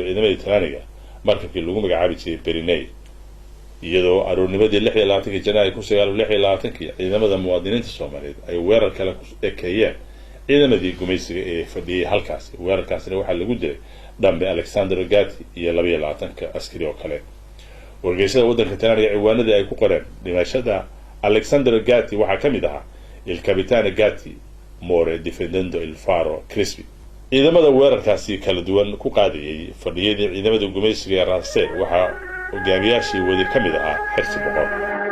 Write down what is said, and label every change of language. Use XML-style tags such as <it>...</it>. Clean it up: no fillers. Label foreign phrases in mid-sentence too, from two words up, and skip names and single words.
<so>ciidamada Talyaaniga markii lagu magacaabi jiray Beriney iyadoo aroornimadii 26 Janaayo 1926 ciidamada muwaadiniinta Soomaaliyeed ay weerar kale ku ekeeyeen ciidamadii gumaysiga ee fadhiyay halkaasi weerarkaasina waxaa lagu dilay Dambe Alexander Gatti iyo 22 askari oo kale wargeysada waddanka Talyaaniga ciwaanada ay ku qoreen dhimashada Alexander Gatti waxaa ka mid ahaa</so> <it>il capitano Gatti more difendendo il Faro Crispi</it> <so>ciidamada weerarkaasi kala duwan ku qaadayay fadhiyadii ciidamada gumaysiga ee raasay waxaa hogaamiyaashii wadi ka mid ahaa xirsi boqor</so>